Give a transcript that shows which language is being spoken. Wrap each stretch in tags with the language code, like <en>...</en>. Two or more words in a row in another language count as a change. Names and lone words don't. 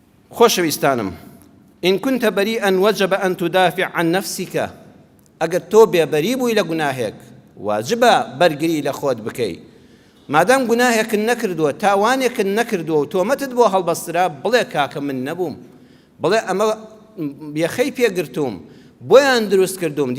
<ckb>خۆشەویستانم،</ckb> <ar>إن كنت بريئا وجب أن تدافع عن نفسك.</ar> <ckb>ئەگەر تۆ بێبەری بووی لە گوناهێک واجبە بەرگری لە خۆت بکەی. مادام گوناهێکت نەکردووە، تاوانێکت نەکردووە و تۆمەتت بۆ هەڵبەسترا، بڵێ کاکە من نەبووم، بڵێ ئەمە بێخەی پێگرتووم، بۆیان دروست کردوم.</ckb>